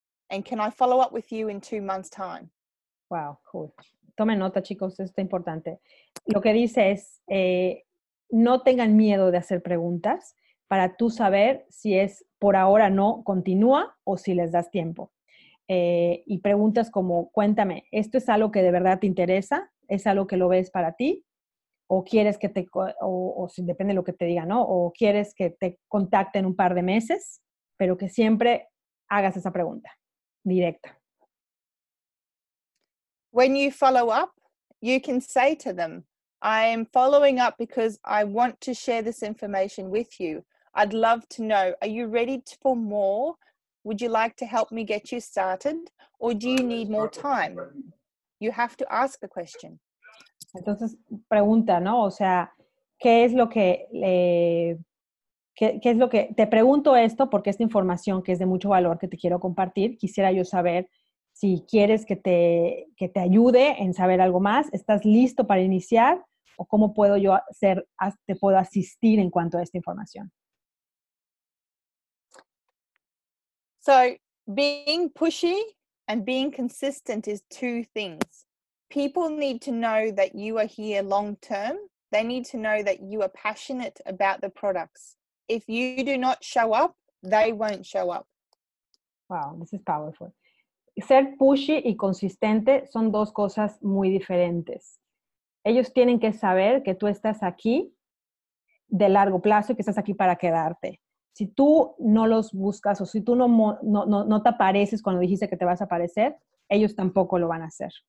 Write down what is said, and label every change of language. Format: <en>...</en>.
<en>And can I follow up with you in 2 months' time? Wow, cool.</en> <es>Tomen nota, chicos, esto está importante. Lo que dice es, no tengan miedo de hacer preguntas para tú saber si es por ahora no continúa o si les das tiempo. Y preguntas como, cuéntame, ¿esto es algo que de verdad te interesa? ¿Es algo que lo ves para ti? ¿O quieres que o si depende de lo que te diga, ¿no? ¿O quieres que te contacte en un par de meses? Pero que siempre hagas esa pregunta directa.</es> <en>When you follow up, you can say to them, I am following up because I want to share this information with you. I'd love to know, are you ready for more? Would you like to help me get you started? Or do you need more time? You have to ask the question.</en> <es>Entonces, pregunta, ¿no? O sea, ¿qué es lo que te pregunto esto porque esta información que es de mucho valor que te quiero compartir, quisiera yo saber si quieres que te ayude en saber algo más, ¿estás listo para iniciar? ¿O cómo puedo yo te puedo asistir en cuanto a esta información?</es> <en>So being pushy and being consistent is 2 things. People need to know that you are here long term. They need to know that you are passionate about the products. If you do not show up, they won't show up. Wow, this is powerful.</en> <es>Ser pushy y consistente son 2 cosas muy diferentes. Ellos tienen que saber que tú estás aquí de largo plazo y que estás aquí para quedarte. Si tú no los buscas o si tú no te apareces cuando dijiste que te vas a aparecer, ellos tampoco lo van a hacer.</es>